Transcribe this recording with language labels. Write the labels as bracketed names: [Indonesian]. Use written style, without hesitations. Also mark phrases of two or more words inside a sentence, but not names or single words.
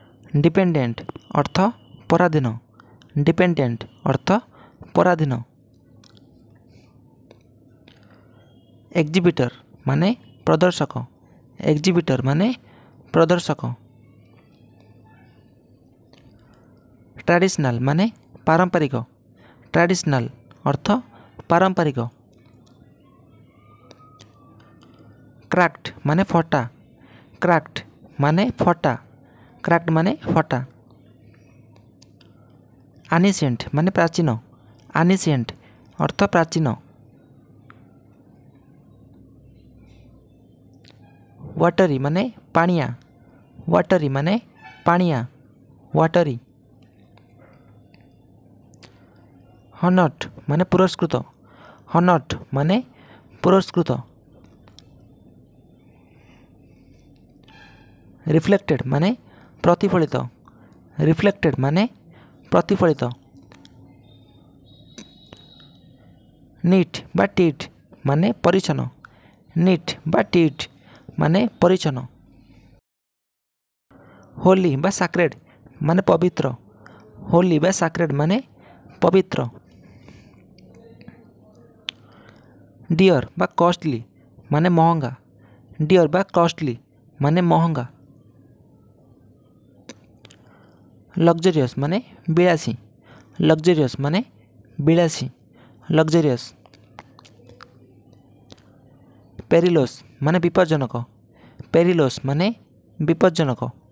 [Odia] ଡିପେଣ୍ଡେଣ୍ଟ ଅର୍ଥ ପରାଧୀନ, ଡିପେଣ୍ଡେଣ୍ଟ ଅର୍ଥ ପରାଧୀନ। ଏଗ୍ଜିବିଟର ମାନେ ପ୍ରଦର୍ଶକ, ଏଗ୍ଜିବିଟର ମାନେ ପ୍ରଦର୍ଶକ। ଟ୍ରେଡିଶନଲ ମାନେ ପାରମ୍ପରିକ, ଟ୍ରେଡିଶନଲ ଅର୍ଥ ପାରମ୍ପରିକ। କ୍ରୈକ୍ଡ ମାନେ ଫଟା, କ୍ରୈକ୍ଡ ମାନେ ଫଟା, କ୍ରୈକ୍ଡ ମାନେ ଫଟା। ଏନିଶିଏଣ୍ଟ ମାନେ ପ୍ରାଚୀନ, ଏନିଶିଏଣ୍ଟ ଅର୍ଥ ପ୍ରାଚୀନ। ୱାଟରୀ ମାନେ ପାନିଆ, ୱାଟରୀ ମାନେ ପାନିଆ, ୱାଟରୀ। ହନର୍ଡ ମାନେ ପୁରସ୍କୃତ, ହନର୍ଡ ମାନେ ପୁରସ୍କୃତ। ରିଫ୍ଲେକ୍ଟେଡ ମାନେ ପ୍ରତିଫଳିତ, ରିଫ୍ଲେକ୍ଟେଡ ମାନେ ପ୍ରତିଫଳିତ। ନୀଟ ବା ଟୀଟ ମାନେ ପରିଚ୍ଛନ୍ନ, ନୀଟ ବା ଟୀଟ ମାନେ ପରିଚ୍ଛନ୍ନ। ହୋଲି ବା ସେକ୍ରେଡ ମାନେ ପବିତ୍ର, ହୋଲି ବା ସେକ୍ରେଡ ମାନେ ପବିତ୍ର। ଡିଅର ବା କଷ୍ଟଲି ମାନେ ମହଙ୍ଗା, ଡିଅର ବା କଷ୍ଟଲି ମାନେ ମହଙ୍ଗା। ଲଗ୍ଜରିଅସ ମାନେ ବିଳାସୀ, ଲଗ୍ଜରିଅସ ମାନେ ବିଳାସୀ, ଲଗ୍ଜରିଅସ। ପେରିଲୋସ ମାନେ ବିପଜ୍ଜନକ, ପେରିଲୋସ ମାନେ ବିପଜ୍ଜନକ।